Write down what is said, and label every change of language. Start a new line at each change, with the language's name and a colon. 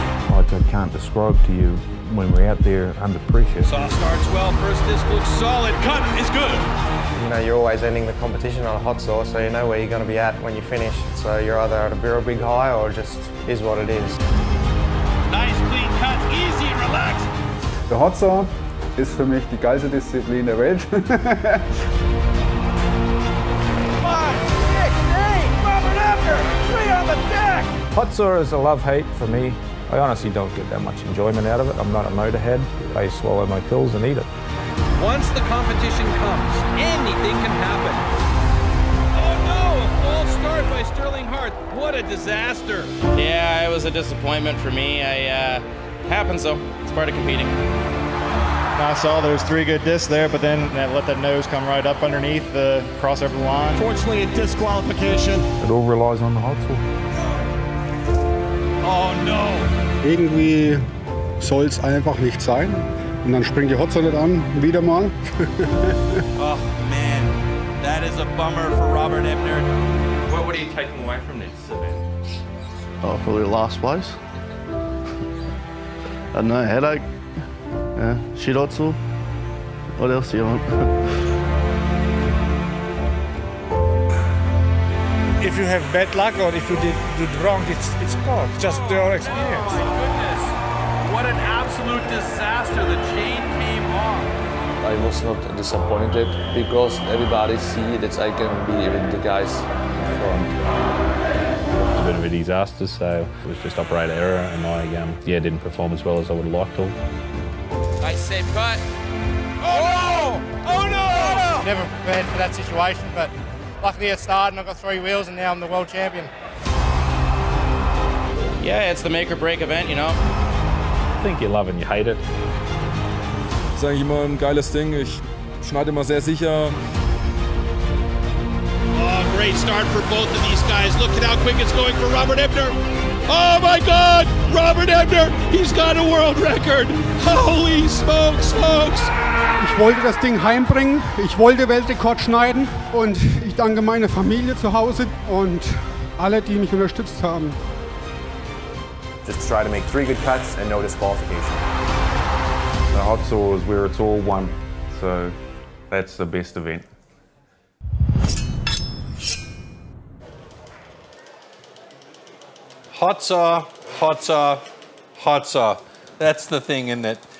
English: Like I can't describe to you when we're out there under pressure. Saw starts well, first disc looks solid, cut is good. You know, you're always ending the competition on a hot saw, so you know where you're going to be at when you finish. So you're either at a real big high or just is what it is. Nice clean cuts, easy and relaxed.
German: Der Hot Saw ist für mich die geilste Disziplin der Welt.
English: 5, 6, 8, Robert Ebner, 3 on the deck. Hot saw is a love-hate for me. I honestly don't get that much enjoyment out of it. I'm not a motorhead. I swallow my pills and eat it. Once the competition comes, anything can happen. Oh no, a false start by Sterling Hart. What a disaster. Yeah, it was a disappointment for me. Happens though, it's part of competing. I saw there was 3 good discs there, but then let that nose come right up underneath the crossover line. Fortunately, a disqualification. It all relies on the hot saw. Oh no.
German: Irgendwie soll es einfach nicht sein. Und dann springt die Hot Saw nicht an, wieder mal.
English: Oh man, that is a bummer for Robert Ebner. What are you taking away from this event? Oh, probably last place. I don't know, headache. Yeah, shit hot saw. What else do you want? If you have bad luck or if you did wrong, it's part, just your experience. Oh my goodness, what an absolute disaster, the chain came off. I was not disappointed because everybody see that I can be with the guys in front. It was a bit of a disaster, so it was just operator error, and I didn't perform as well as I would have liked to. Nice safe cut. Oh no! Oh no! Never prepared for that situation, but luckily it started and I got 3 wheels and now I'm the world champion. Yeah, it's the make or break event, you know. I think you love it and you hate it.
German: Das ist eigentlich immer ein geiles Ding. Ich schneide immer sehr sicher.
English: Oh, great start for both of these guys. Look at how quick it's going for Robert Ebner. Oh my God, Robert Ebner, he's got a world record. Holy smokes, folks.
German: Ich wollte das Ding heimbringen, ich wollte Weltrekord schneiden und ich danke meiner Familie zu Hause und alle, die mich unterstützt haben.
English: Just try to make 3 good cuts and no disqualification. The hot saw is where it's all one, so that's the best event. Hot saw, hot saw, hot saw. That's the thing, isn't it?